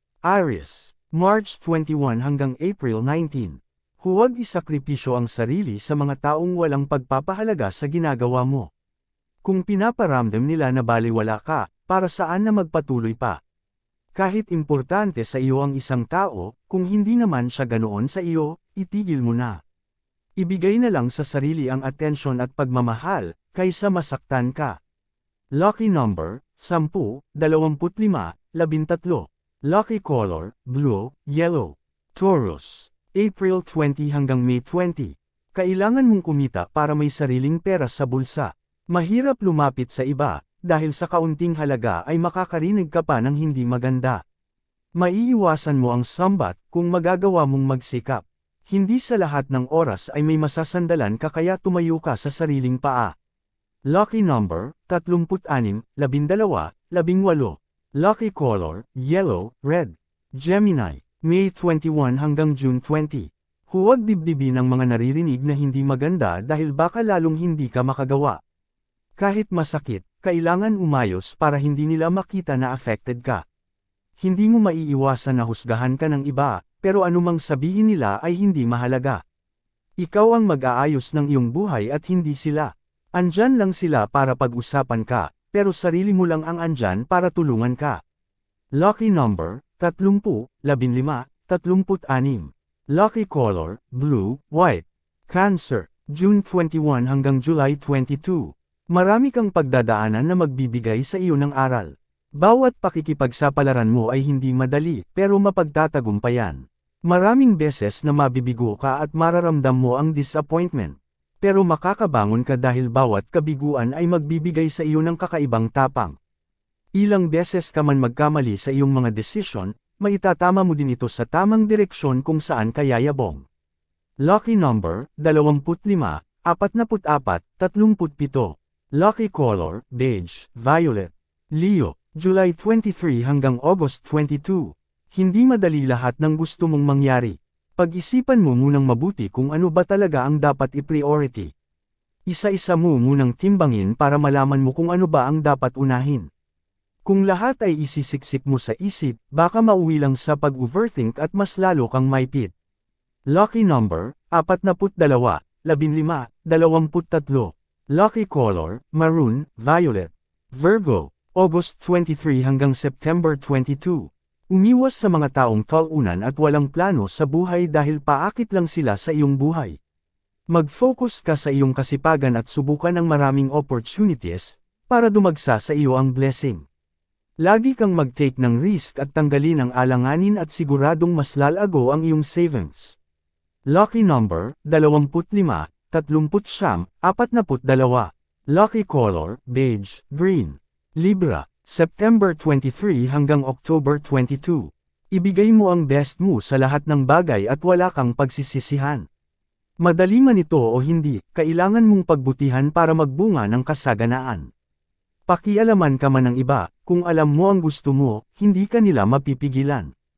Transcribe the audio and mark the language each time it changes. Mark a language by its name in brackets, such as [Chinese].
[Filipino] Aries, March 21 hanggang April 19. Huwag isakripisyo ang sarili sa mga taong walang pagpapahalaga sa ginagawa mo. Kung pinaparamdam nila na baliwala ka, para saan na magpatuloy pa? Kahit importante sa iyo ang isang tao, kung hindi naman siya ganoon sa iyo, itigil mo na. Ibigay na lang sa sarili ang atensyon at pagmamahal, kaysa masaktan ka. [English] Lucky number, 10, 25, 13. Lucky color, blue, yellow. [Filipino] Taurus, April 20 hanggang May 20. Kailangan mong kumita para may sariling pera sa bulsa. Mahirap lumapit sa iba, dahil sa kaunting halaga ay makakarinig ka pa ng hindi maganda. Maiiwasan mo ang sambat kung magagawa mong magsikap. Hindi sa lahat ng oras ay may masasandalan ka kaya tumayo ka sa sariling paa. [English] Lucky number, 36, 12, 18. Lucky color, yellow, red. [Filipino] Gemini, May 21 hanggang June 20. Huwag dibdibin ang mga naririnig na hindi maganda dahil baka lalong hindi ka makagawa. Kahit masakit, kailangan umayos para hindi nila makita na affected ka. Hindi mo maiiwasan na husgahan ka ng iba, pero anumang sabihin nila ay hindi mahalaga. Ikaw ang mag-aayos ng iyong buhay at hindi sila. Andyan lang sila para pag-usapan ka, pero sarili mo lang ang andyan para tulungan ka. [English] Lucky number, 30, 15, 36. Lucky color, blue, white. [Filipino] Cancer, June 21 hanggang July 22. Marami kang pagdadaanan na magbibigay sa iyo ng aral. Bawat pakikipagsapalaran mo ay hindi madali, pero mapagtatagumpayan. Maraming beses na mabibigo ka at mararamdam mo ang disappointment. Pero makakabangon ka dahil bawat kabiguan ay magbibigay sa iyo ng kakaibang tapang. Ilang beses ka man magkamali sa iyong mga desisyon, maitatama mo din ito sa tamang direksyon kung saan ka yayabong. [English] Lucky number, 25, 44, 37. Lucky color, beige, violet. [Filipino] Leo, July 23 hanggang August 22. Hindi madali lahat ng gusto mong mangyari. Pag-isipan mo munang mabuti kung ano ba talaga ang dapat i-priority. Isa-isa mo munang timbangin para malaman mo kung ano ba ang dapat unahin. Kung lahat ay isisiksik mo sa isip, baka mauwi lang sa pag-overthink at mas lalo kang maipit. [English] Lucky number, 42, 15, 23. Lucky color, maroon, violet. [Filipino] Virgo, August 23 hanggang September 22. Umiwas sa mga taong talunan at walang plano sa buhay dahil paakit lang sila sa iyong buhay. Mag-focus ka sa iyong kasipagan at subukan ang maraming opportunities, para dumagsa sa iyo ang blessing. Lagi kang mag-take ng risk at tanggalin ang alanganin at siguradong mas lalago ang iyong savings. [English] Lucky number, 25, 39, 42. Lucky color, beige, green. [Filipino] Libra, September 23 hanggang October 22. Ibigay mo ang best mo sa lahat ng bagay at wala kang pagsisisihan. Madali man ito o hindi, kailangan mong pagbutihan para magbunga ng kasaganaan. Pakialaman ka man ng iba, kung alam mo ang gusto mo, hindi ka nila mapipigilan.